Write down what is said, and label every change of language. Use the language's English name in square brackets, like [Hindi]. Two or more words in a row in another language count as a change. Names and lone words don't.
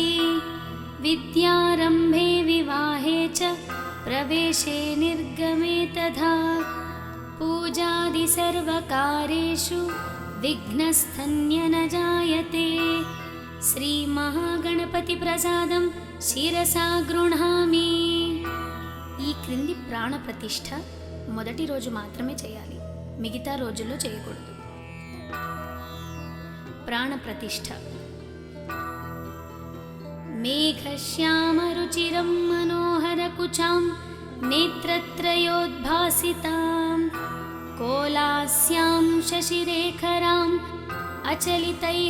[Sanskrit] विद्यारम्भे विवाहे च प्रवेशे निर्गमे तथा पूजादिसर्वकार्येषु विघ्नस्तन्य न जायते। श्रीमहागणपतिप्रसादं శిరసా గృహామి. [Telugu] ఈ క్రింది ప్రాణప్రతిష్ఠ మొదటి రోజు మాత్రమే చేయాలి, మిగతా రోజుల్లో చేయకూడదు. [Sanskrit] ప్రాణప్రతిష్ఠ మేఘశ్యామరుచిరం మనోహరకుచాం నేత్రత్రయోద్భాసితాం కోలాస్యాం శశిరేఖరాం అచలితైః